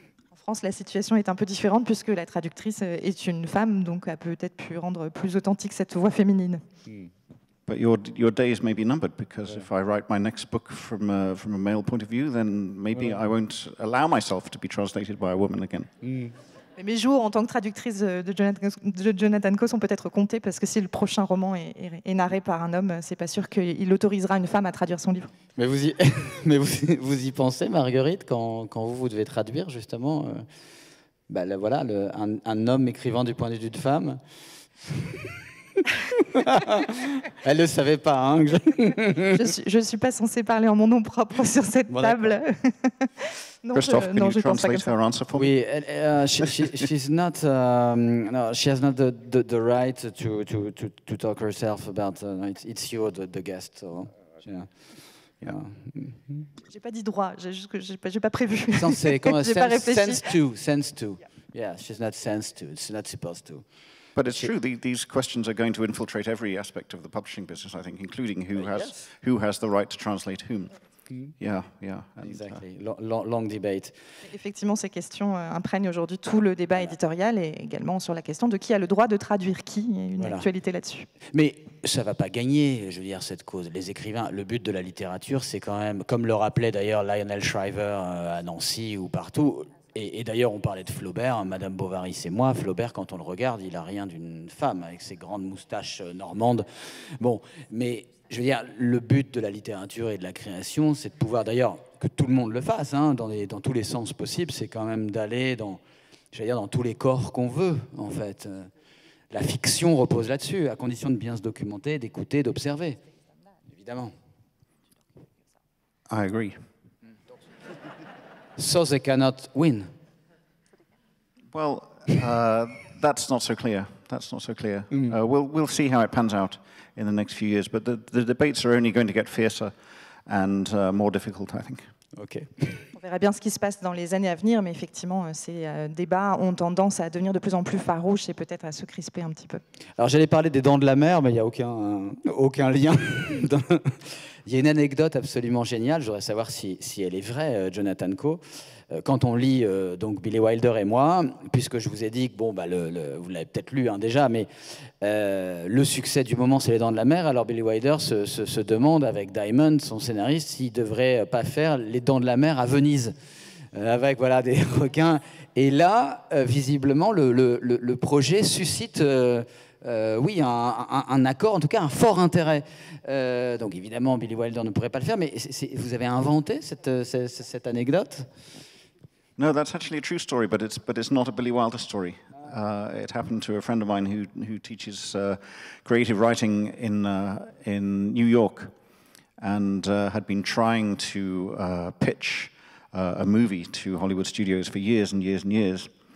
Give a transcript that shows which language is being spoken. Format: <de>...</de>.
<fr>En France, la situation est un peu différente puisque la traductrice est une femme, donc a peut-être pu rendre plus authentique cette voix féminine.</fr> <en>But your days may be numbered because if I write my next book from a male point of view, then maybe I won't allow myself to be translated by a woman again.</en> <fr>Mes jours en tant que traductrice de Jonathan Coe sont peut-être comptés parce que si le prochain roman est narré par un homme, c'est pas sûr qu'il autorisera une femme à traduire son livre. Mais vous y pensez, Marguerite, quand vous devez traduire justement un homme écrivant du point de vue d'une femme. Elle ne le savait pas. Hein, je ne suis pas censée parler en mon nom propre sur cette table.</fr> <en>Non, Christophe, can you translate her answer for me? Oui, she's not. No, she has not the right to talk herself about. It's you, the guest. So, yeah.</en> <fr>J'ai pas dit droit. J'ai pas prévu.</fr> <en>Censé, sense to. Yeah, she's not sensed to. It's not supposed to. But it's true, these questions are going to infiltrate every aspect of the publishing business, I think, including who has the right to translate whom. Yeah, yeah. Exactly. Long debate.</en> <fr>Effectivement, ces questions imprègnent aujourd'hui tout le débat éditorial et également sur la question de qui a le droit de traduire qui. Il y a une actualité là-dessus. Mais ça ne va pas gagner, je veux dire, cette cause. Les écrivains, le but de la littérature, c'est quand même, comme le rappelait d'ailleurs Lionel Shriver à Nancy ou partout, et d'ailleurs on parlait de Flaubert, hein, Madame Bovary c'est moi, Flaubert quand on le regarde, il n'a rien d'une femme, avec ses grandes moustaches normandes. Bon, mais je veux dire, le but de la littérature et de la création, c'est de pouvoir, d'ailleurs, que tout le monde le fasse, hein, dans tous les sens possibles, c'est quand même d'aller dans tous les corps qu'on veut, en fait. La fiction repose là-dessus, à condition de bien se documenter, d'écouter, d'observer, évidemment.</fr> <en>I agree. So they cannot win. Well, that's not so clear. That's not so clear. We'll see how it pans out in the next few years, but the debates are only going to get fiercer and more difficult, I think. Okay.</en> <fr>On verra bien ce qui se passe dans les années à venir, mais effectivement, ces débats ont tendance à devenir de plus en plus farouches et peut-être à se crisper un petit peu. Alors j'allais parler des Dents de la Mer, mais il n'y a aucun lien. Il y a une anecdote absolument géniale, je voudrais savoir si elle est vraie, Jonathan Coe. Quand on lit donc Billy Wilder et moi, puisque je vous ai dit que bon, bah, vous l'avez peut-être lu hein, déjà, mais le succès du moment, c'est Les Dents de la Mer. Alors Billy Wilder se demande avec Diamond, son scénariste, s'il devrait pas faire Les Dents de la Mer à Venise, avec voilà des requins. Et là, visiblement, le projet suscite oui, un accord, en tout cas un fort intérêt. Donc évidemment, Billy Wilder ne pourrait pas le faire, mais vous avez inventé cette anecdote?</fr> <en>No, that's actually a true story, but it's not a Billy Wilder story. It happened to a friend of mine who teaches creative writing in New York, and had been trying to pitch a movie to Hollywood studios for years and years and years.</en>